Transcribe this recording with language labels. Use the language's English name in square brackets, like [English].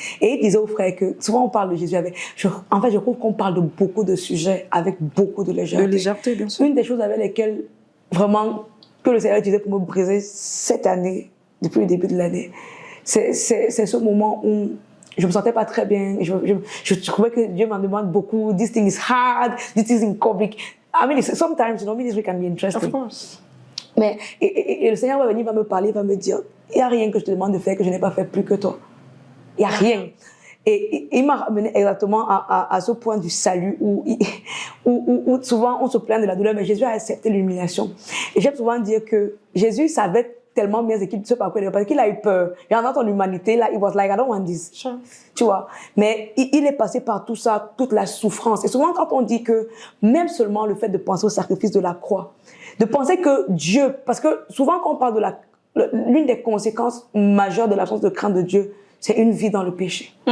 [French] Et il disait aux frères que, souvent on parle de Jésus avec, en fait, je trouve qu'on parle de beaucoup de sujets avec beaucoup de légèreté. De légèreté, bien sûr. Une des choses avec lesquelles, vraiment, que le Seigneur utilisait pour me briser cette année, depuis le début de l'année, c'est ce moment où je me sentais pas très bien. Je trouvais que Dieu m'en demande beaucoup. [English] This thing is hard. This thing is in public. I mean, sometimes, ministry can be interesting. Of course. [French] Mais, et le Seigneur va venir, va me parler, va me dire, il n'y a rien que je te demande de faire que je n'ai pas fait plus que toi. Il n'y a rien. Et il m'a ramené exactement à ce point du salut où souvent on se plaint de la douleur, mais Jésus a accepté l'humiliation. Et j'aime souvent dire que Jésus savait tellement bien qu'il ne sait pas quoi dire parce qu'il a eu peur. Et en ton humanité, là, il [English] was like, I don't want this. Sure. [French] Tu vois. Mais il est passé par tout ça, toute la souffrance. Et souvent, quand on dit que même seulement le fait de penser au sacrifice de la croix, de penser que Dieu, parce que souvent quand on parle de l'une des conséquences majeures de l'absence de crainte de Dieu, c'est une vie dans le péché.